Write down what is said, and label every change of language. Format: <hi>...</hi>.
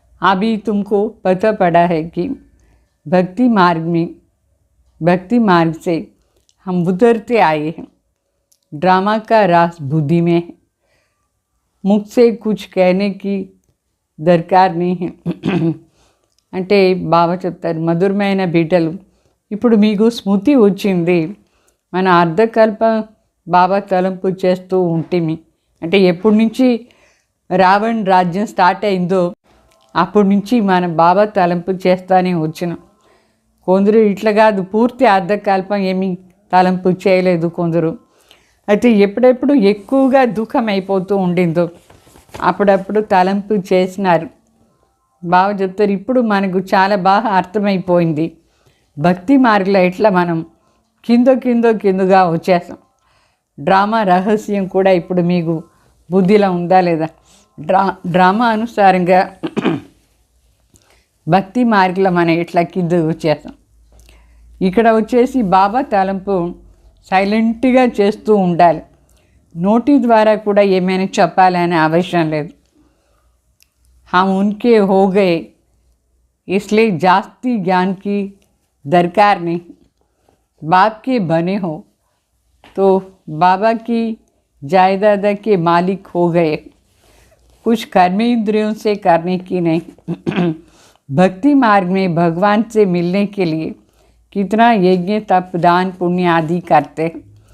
<hi>अभी तुमको पता पड़ा है कि भक्ति मार्ग से हम उतरते आए हैं. ड्रामा का रास बुद्धि में है, मुख से कुछ कहने की दरकार नहीं है.</hi> <te>అంటే బాబా చెప్తారు, మధురమైన బిడ్డలు, ఇప్పుడు మీకు స్మృతి వచ్చింది. మన అర్ధకల్ప బాబా తలంపు చేస్తూ ఉంటేమి, అంటే ఎప్పటి నుంచి రావణ్ రాజ్యం స్టార్ట్ అయిందో అప్పటి నుంచి మనం బాబా తలంపు చేస్తూనే వచ్చినాం. కొందరు ఇట్లా కాదు, పూర్తి అర్ధకల్పం ఏమీ తలంపు చేయలేదు కొందరు. అయితే ఎప్పుడెప్పుడు ఎక్కువగా దుఃఖం అయిపోతూ ఉండిందో అప్పుడప్పుడు తలంపు చేసినారు. బాగా చెప్తారు, ఇప్పుడు మనకు చాలా బాగా అర్థమైపోయింది భక్తి మార్గంలో ఎట్లా మనం కిందగా వచ్చేసాం. డ్రామా రహస్యం కూడా ఇప్పుడు మీకు బుద్ధిలో ఉందా లేదా? డ్రామా అనుసారంగా భక్తి మార్గంలో మనం ఎట్లా కిందకు వచ్చేసాం. ఇక్కడ వచ్చేసి బాబా తలంపు సైలెంట్గా చేస్తూ ఉండాలి. నోటి ద్వారా కూడా ఏమైనా చెప్పాలనే అవసరం లేదు.</te> <hi>हम उनके हो गए, इसलिए जास्ती ज्ञान की दरकार नहीं. बाप के बने हो तो बाबा की जायदाद के मालिक हो गए. कुछ कर्मेंद्रियों से करने की नहीं. भक्ति मार्ग में भगवान से मिलने के लिए कितना यज्ञ तप दान पुण्य आदि करते हैं.</hi>